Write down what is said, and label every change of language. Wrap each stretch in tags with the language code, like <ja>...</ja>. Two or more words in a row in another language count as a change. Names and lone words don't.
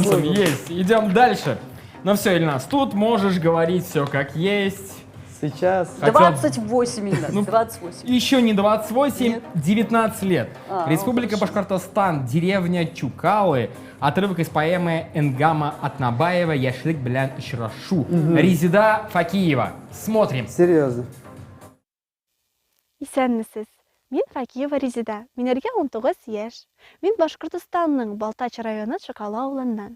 <ru>заслуженно. Есть. Идем дальше. Ну все, Ильнас, тут можешь говорить все как есть. Сейчас. Хотел- 28 минут, Ну, 28. Еще не 28, Нет. 19 лет. Республика хорошо. Башкортостан, деревня Чукалы. Отрывок из поэмы Энгама Атнабаева «Яшлык белян Ишрашу». Резида Факиева. Смотрим. Серьезно.</ru> <tt>Исәнмесез. Мин Факиева Резида. Минәргә 19 яшь. Мин Башкортстанның Балтач районы Чакалы авылыннан.</tt>